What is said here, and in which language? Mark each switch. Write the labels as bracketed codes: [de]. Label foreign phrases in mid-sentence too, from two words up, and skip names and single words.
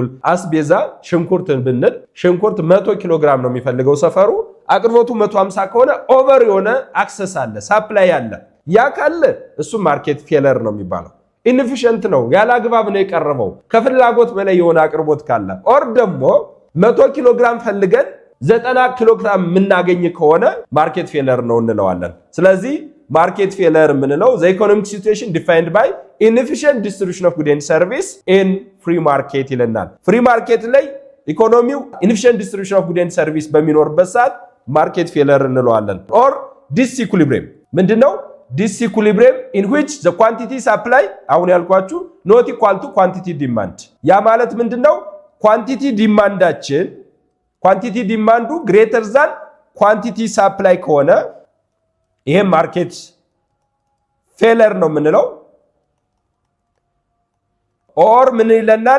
[am] አስቤዛ ሽንኩርትን ብንል ሽንኩርት 100 ኪሎ ግራም ነው የሚፈልገው ሰፈሩ። አቅርቦቱ 150 ከሆነ ኦቨር የሆነ አክሰስ አለ፣ ሳፕላይ አለ። ያ ካለ እሱ [en] market failure [am] ነው የሚባለው። ኢንኤፊሽንት ነው፣ ያለ አግባብ ነው የቀረበው። ከፍላጎት በላይ የሆነ አቅርቦት ካለ ኦር ደግሞ 100 ኪሎ ግራም ፈልገን 90 ኪሎ ግራም የምናገኝ ከሆነ [en] market failure [am] ነው እንለዋለን። ስለዚህ [en] market failure [am] የምንለው [en] the economic situation defined by inefficient distribution of goods and service in free market [am] ይለናል። [en] free market [am] ላይ ኢኮኖሚው [en] inefficient distribution of goods and service [am] በሚኖርበት ሰዓት [en] market failure [am] እንለዋለን። [en] or disequilibrium [am] ምንድነው? [en] disequilibrium in which the quantity supply [am] አሁን ያልኳችሁ [en] not equal to quantity demand። [am] ያ ማለት ምንድነው? [en] quantity demand greater than quantity supply [am] ከሆነ ይሄ ማርኬት ፌለር ነው የምንለው። ኦር ምን ይለናል?